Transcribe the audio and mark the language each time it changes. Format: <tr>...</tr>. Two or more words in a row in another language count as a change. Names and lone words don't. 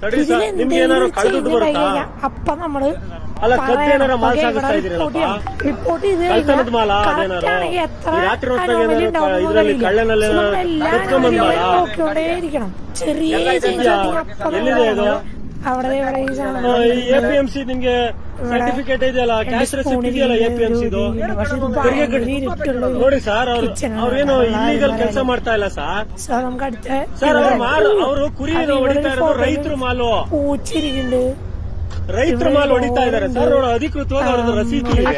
<ml>അപ്പൊ നമ്മള് റിപ്പോർട്ട് ചെയ്ത് കറക്റ്റാണെങ്കിൽ എത്ര അനോമലി ഉണ്ടാവും നോക്കിക്കൊണ്ടേയിരിക്കണം. ചെറിയ അവിടെ</ml> <kn>APMC ನಿಮ್ಗೆ ಸರ್ಟಿಫಿಕೇಟ್ ಇದೆಯಲ್ಲ,</kn> <en>cash receipt</en> <kn>ಇದೆಯಲ್ಲ APMC ನೋಡಿ ಸರ್. ಅವ್ರೇನು ಇಲ್ಲಿಗಲ್ ಕೆಲಸ ಮಾಡ್ತಾ ಇಲ್ಲ ಸರ್. ಸರ್ ಅವರು ಕುರಿ ಹೊಡಿತಾ ಇರೋದು ರೈತರ ಮಾಲು. ರೈತರ ಮಾಲ್ ಹೊಡಿತಾ ಇದಾರೆ ಸರ್. ಅವರು ಅಧಿಕೃತವಾಗಿ ಅವ್ರದ್ದು ರಸೀದಿ ಇದೆ.</kn>